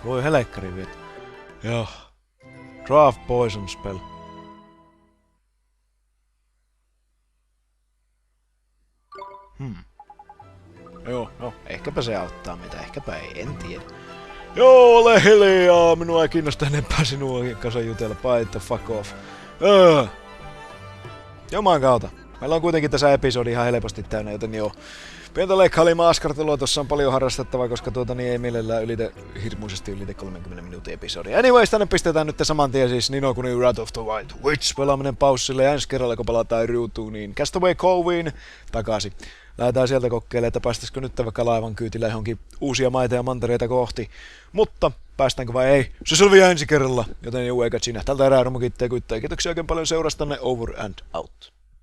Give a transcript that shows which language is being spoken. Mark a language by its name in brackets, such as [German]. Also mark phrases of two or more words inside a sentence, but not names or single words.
[Finnish] Voi helekkari vielä. Joo. Draft Poison Spell. Joo, no ehkäpä se auttaa meitä, ehkäpä ei, en tiedä. Joo, ole hiljaa, minua ei kiinnosta enempää sinua kanssa jutella, [English] bite the fuck off. [Finnish] Juman kautta. Meillä on kuitenkin tässä episodi ihan helposti täynnä, joten joo. Pientä leikkailimaa askartelua, tossa on paljon harrastettavaa, koska ei mielellään hirmuisesti ylitä 30 minuutin episodi. Anyways, tänne pistetään nyt saman tien siis Kuni Wrath of the White Witch pelaaminen paussille, ja ensi kerralla kun palataan ruutuun, niin Castaway Coveen takaisin. Lähdetään sieltä kokeilemaan, että päästäisikö nyt vaikka laivan kyytillä johonkin uusia maita ja mantereita kohti. Mutta päästäänkö vai ei? Se selviää ensi kerralla, joten juu eikä siinä. Tältä erää Romu kiittää. Kiitoksia oikein paljon seurastanne. [English] Over and out.